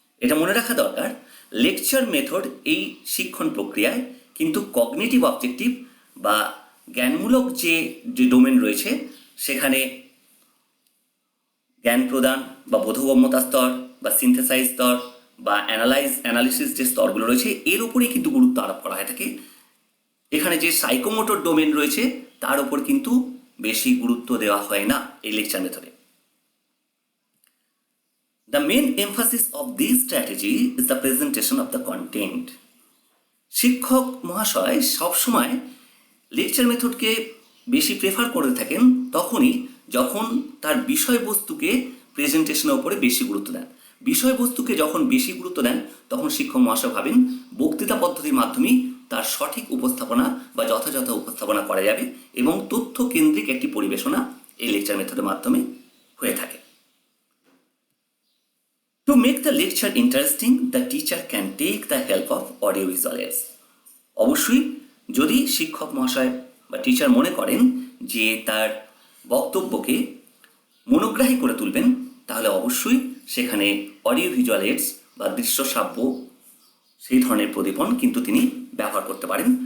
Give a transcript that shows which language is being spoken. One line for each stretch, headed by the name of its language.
Bangla: এটা মনে রাখা দরকার, লেকচার মেথড এই শিক্ষণ প্রক্রিয়ায় কিন্তু কগনিটিভ অবজেক্টিভ বা জ্ঞানমূলক যে ডোমেন রয়েছে সেখানে জ্ঞান প্রদান বা বোধগম্যতা স্তর বা সিনথেসাইজ স্তর বা অ্যানালিসিস যে স্তরগুলো রয়েছে এর উপরেই কিন্তু গুরুত্ব আরোপ করা হয়ে থাকে। এখানে যে সাইকোমোটর ডোমেন রয়েছে তার উপর কিন্তু বেশি গুরুত্ব দেওয়া হয় না এই লেকচার মেথডে।
English: The main emphasis of this strategy is the presentation of the content.
Bangla: শিক্ষক মহাশয় সবসময় লেকচার মেথডকে বেশি প্রেফার করে থাকেন তখনই যখন তার বিষয়বস্তুকে প্রেজেন্টেশনের উপরে বেশি গুরুত্ব দেন। বিষয়বস্তুকে যখন বেশি গুরুত্ব দেন তখন শিক্ষক মহাশয় ভাবেন বক্তৃতা পদ্ধতির মাধ্যমেই তার সঠিক উপস্থাপনা বা যথাযথ উপস্থাপনা করা যাবে এবং তথ্য কেন্দ্রিক একটি পরিবেশনা এই লেকচার মেথডের মাধ্যমে হয়ে থাকে।
English: To make the lecture interesting, the teacher can take the help of audiovisual aids.
Bangla: অবশ্যই যদি শিক্ষক মহাশয় বা টিচার মনে করেন যে তার বক্তব্যকে মনোগ্রাহী করে তুলবেন তাহলে অবশ্যই সেখানে অডিও ভিজুয়াল এইডস বা দৃশ্য শ্রাব্য সেই ধরনের প্রদীপন কিন্তু তিনি ব্যবহার করতে পারেন।